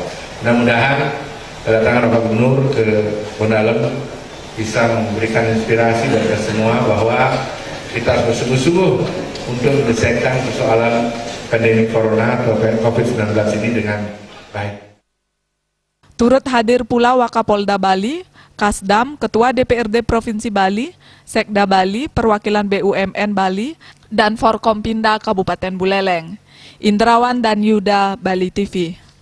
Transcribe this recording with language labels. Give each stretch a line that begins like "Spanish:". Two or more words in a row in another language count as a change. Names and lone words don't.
Indonesian: Mudah-mudahan kedatangan Bapak Gubernur ke Bondalem bisa memberikan inspirasi bagi kita semua bahwa kita harus bersungguh-sungguh untuk menyelesaikan persoalan pandemi corona atau COVID-19 ini dengan baik. Turut hadir pula Wakapolda Bali, Kasdam, Ketua DPRD Provinsi Bali, Sekda Bali, Perwakilan BUMN Bali, dan Forkompinda Kabupaten Buleleng. Indrawan dan Yuda, Bali TV.